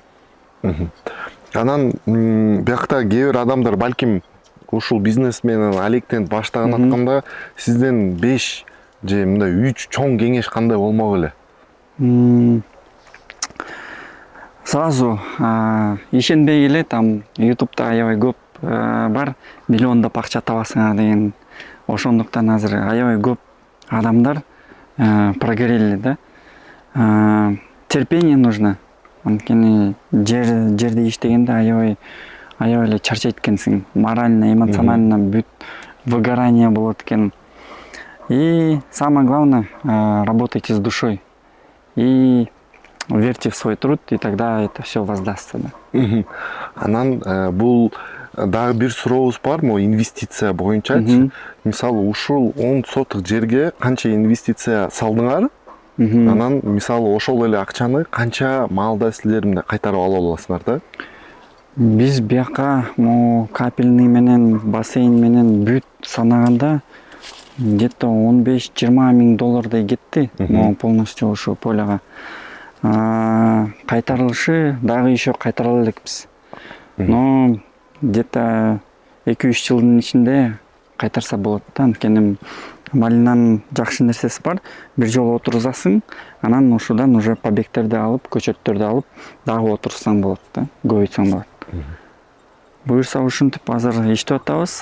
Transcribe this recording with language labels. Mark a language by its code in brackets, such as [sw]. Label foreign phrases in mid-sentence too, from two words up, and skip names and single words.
[ky] Анан биякта кээ бир адамдар балким ушул бизнес менен алектенип баштаган атканда сизден 5 же мындай 3 чоң кеңеш кандай болмок эле? Сразу ишенбей эле, там YouTube'да аябай көп бар, миллиондоп акча табасыңар деген. Ошондуктан азыр аябай көп адамдар прогорели да. [ru] Терпение нужно. [ky] Анткени жерде иштегенде аябай эле чарчайт экенсиң. [ru] Морально, эмоционально [ky] бүт выгорание болот экен. [ru] И самое главное, работайте с душой. И верьте в свой труд, и тогда это все воздастся. Да. [ky] Анан бул дагы бир сурообуз бар, могу инвестиция боюнчачы. Мисалы ушул 10 соток жерге канча инвестиция салдыңар? Анан мисалы ошол эле акчаны канча маалда силер кайтарып ала аласыңар да? Биз бияка могу капельный менен бассейн менен бүт санаганда где-то 15-20 миң доллардай кетти. Могу полностью ушу поляга. Кайтарылышы дагы еще кайтара элекпиз. [ru] Но где-то [ky] 2-3 жылдын ичинде кайтарса болот да. Анткени малинанын жакшы нерсеси бар. Бир жолу отурузасың, анан ушудан уже побегтерди алып, көчөттөрдү алып, дагы отурсаң болот да, көбөйтсөң болот. Буюрса ушинтип азыр иштеп атабыз.